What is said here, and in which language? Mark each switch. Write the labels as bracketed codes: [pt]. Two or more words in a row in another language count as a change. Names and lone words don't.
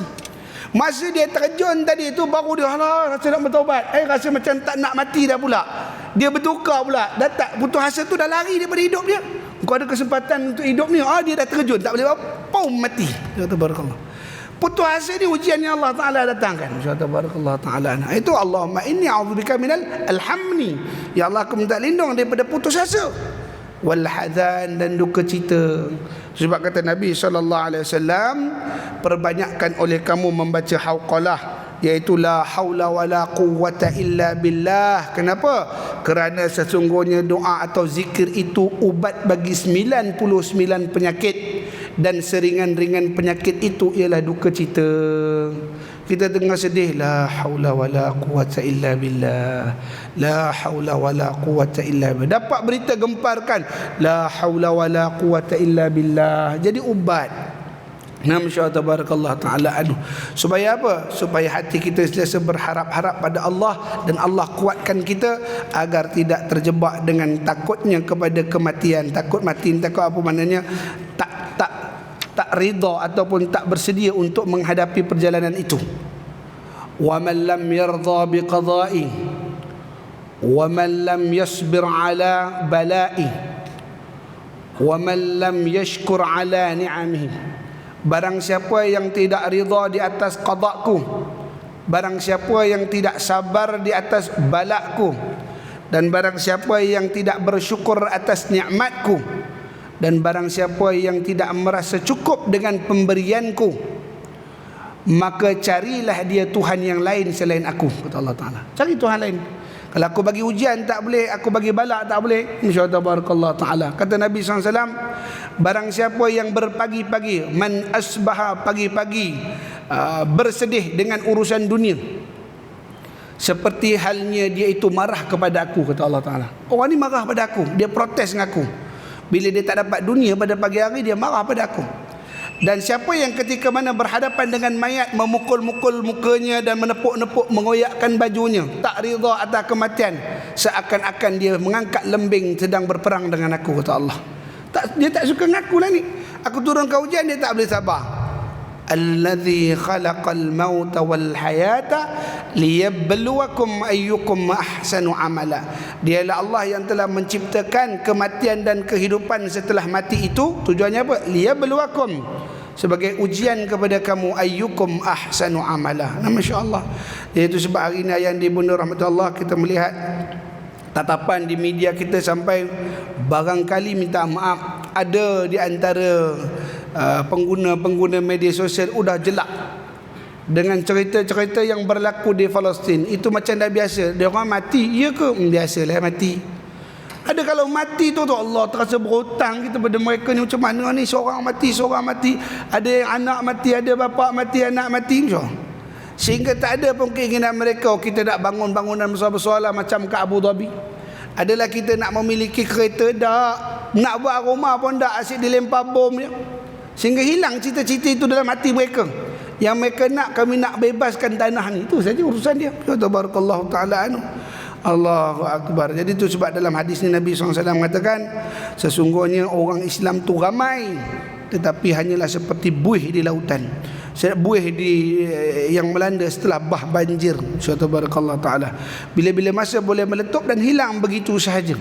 [ms] Masa dia terjun tadi tu baru dia rasa nak bertaubat, rasa macam tak nak mati dah pula, dia bertukar pula, dah tak, putus asa tu dah lari daripada hidup dia. Kau ada kesempatan untuk hidup ni, dia dah terjun, tak boleh apa, mati. Barakallah. Putus asa ni ujian yang Allah Ta'ala datangkan. [ar] بارك الله تعالى. Itu اللهم إني أعوذ بك من الهم. يا الله, [ms] aku minta lindung daripada putus asa. [ar] والحزن, [ms] dan duka cita. Sebab kata Nabi SAW, perbanyakkan oleh kamu membaca hauqalah, iaitu [ar] لا حول ولا قوة إلا بالله. [ms] Kenapa? Kerana sesungguhnya doa atau zikir itu ubat bagi 99 penyakit, dan seringan-ringan penyakit itu ialah duka cita. Kita dengar sedih, [ar] لا حول ولا قوة إلا بالله, لا حول ولا قوة إلا بالله. [ms] Dapat berita gemparkan, [ar] لا حول ولا قوة إلا بالله, [ms] jadi ubat. [ar] ما شاء الله تبارك الله تعالى عنه. [ms] Supaya apa? Supaya hati kita sentiasa berharap-harap pada Allah, dan Allah kuatkan kita agar tidak terjebak dengan takutnya kepada kematian. Takut mati, takut apa maknanya? Tak rida ataupun tak bersedia untuk menghadapi perjalanan itu. [ar] ومن لم يرض بقضائي ومن لم يصبر على بلائي ومن لم يشكر على نعمائه. [ms] Barang siapa yang tidak rida di atas qada'ku, barang siapa yang tidak sabar di atas balakku, dan barang siapa yang tidak bersyukur atas nikmatku, dan barang siapa yang tidak merasa cukup dengan pemberianku, maka carilah dia Tuhan yang lain selain aku, kata Allah Ta'ala. Cari Tuhan lain. Kalau aku bagi ujian tak boleh, aku bagi balak tak boleh, [ar] إن شاء الله بارك الله تعالى. [ms] Kata Nabi SAW, barang siapa yang berpagi-pagi, [ar] من أصبح, [ms] pagi-pagi bersedih dengan urusan dunia, seperti halnya dia itu marah kepada aku, kata Allah Ta'ala. Orang ni marah pada aku, dia protes dengan aku. Bila dia tak dapat dunia pada pagi hari, dia marah pada aku. Dan siapa yang ketika mana berhadapan dengan mayat, memukul-mukul mukanya dan menepuk-nepuk, mengoyakkan bajunya, tak rida atas kematian, seakan-akan dia mengangkat lembing sedang berperang dengan aku, kata Allah. Dia tak suka dengan aku lah ni. Aku turunkan ujian, dia tak boleh sabar. [ar] الذي خلق الموت والحياة ليبلوكم أيكم أحسن عملا. [ms] Dialah Allah yang telah menciptakan kematian dan kehidupan setelah mati itu. Tujuannya apa? Liyabluwakum, sebagai ujian kepada kamu, [ar] أيكم أحسن عملا. [ms] Nah, masya-Allah. Iaitu sebab hari ini yang dibunda rahmatullah, kita melihat tatapan di media kita sampai barangkali minta maaf, ada di antara pengguna-pengguna media sosial udah jelak dengan cerita-cerita yang berlaku di Palestin. Itu macam dah biasa. Dia orang mati, ya ke? Biasalah mati. Ada kalau mati tu Allah terasa berhutang kita pada mereka ni. Macam mana ni, seorang mati, seorang mati. Ada yang anak mati, ada bapa mati, anak mati, sehingga tak ada pun keinginan mereka, kita nak bangun bangunan besar-besar lah macam kat Abu Dhabi. Adalah kita nak memiliki kereta, tak. Nak buat rumah pun tak, asyik dilempar bom je. Sehingga hilang cita-cita itu dalam hati mereka. Yang mereka nak, kami nak bebaskan tanah ni. Itu saja urusan dia. [ar] تبارك الله تعالى عنه. الله أكبر. [ms] Jadi itu sebab dalam hadis ni Nabi SAW mengatakan, sesungguhnya orang Islam tu ramai, tetapi hanyalah seperti buih di lautan, buih yang melanda setelah bah banjir. [ar] تبارك الله تعالى. [ms] Bila-bila masa boleh meletup dan hilang begitu sahaja.